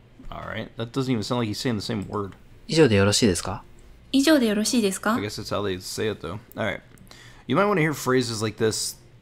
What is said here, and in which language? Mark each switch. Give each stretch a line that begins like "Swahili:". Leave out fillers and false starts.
English: Alright, that doesn't even sound like he's saying the same word.
Japanese: 以上でよろしいですか? 以上でよろしいですか?
English: I guess that's how they say it though. Alright. You might want to hear phrases like this.